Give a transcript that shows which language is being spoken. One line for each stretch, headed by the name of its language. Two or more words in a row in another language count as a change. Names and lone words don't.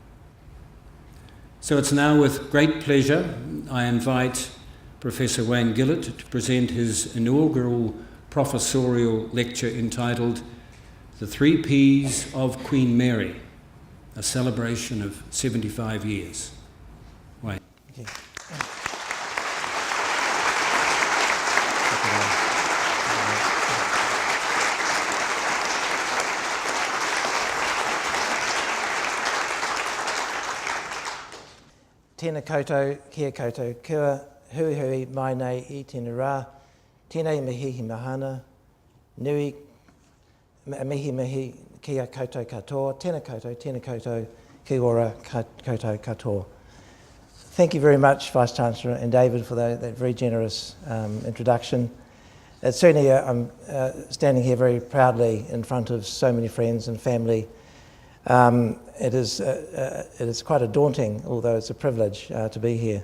English: So it's now with great pleasure I invite Professor Wayne Gillett to present his inaugural professorial lecture entitled The 3 Ps of Queen Mary, a celebration of 75 years. Wayne. Okay.
Māori: Tēnā koutou, kia koutou, kia hui hui mai nei I tēnā rā, tēnei mihi hi mahana, nui mihi kia koutou katoa, tēnā koutou, kia ora koutou katoa.
English: Thank you very much, Vice-Chancellor and David, for that very generous introduction. It's certainly, I'm standing here very proudly in front of so many friends and family. It is quite a daunting, although it's a privilege to be here.